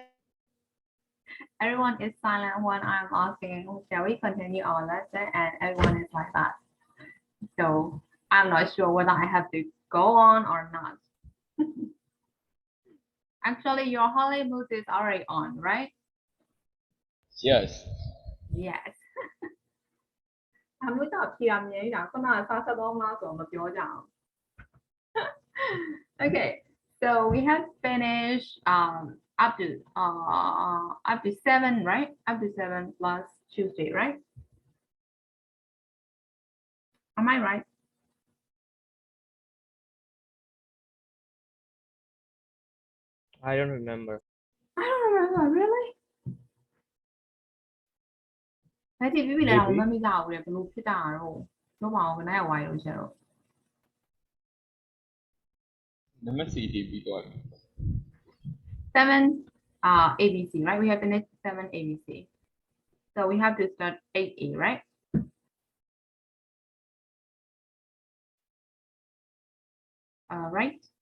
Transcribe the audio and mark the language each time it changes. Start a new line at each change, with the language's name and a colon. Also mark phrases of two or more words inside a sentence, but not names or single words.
English: Everyone is silent when I'm asking, shall we continue our lesson? And everyone is like that. So I'm not sure whether I have to go on or not. Actually, your holy mood is already on, right? Yes. Yes.
Burmese: အမျိုးသားဖြေရမြင်တာခုနကစားဆက်တော့မလားဆိုတော့မပြောကြအောင်
English: Okay, so we have finished up to 7, right? Up to 7 plus Tuesday, right? Am I right? I don't remember. I don't remember, really?
Burmese: အဲ့ဒီပြပြလည်းမမီးကြဘူးလေဘလို့ဖြစ်တာတော့ပြောပါအောင်ခဏရဝိုင်းလို့ချက်တော့
English: Number CDB got 7 ABC, right? We have finished 7 ABC. So we have to start 8A, right? Right?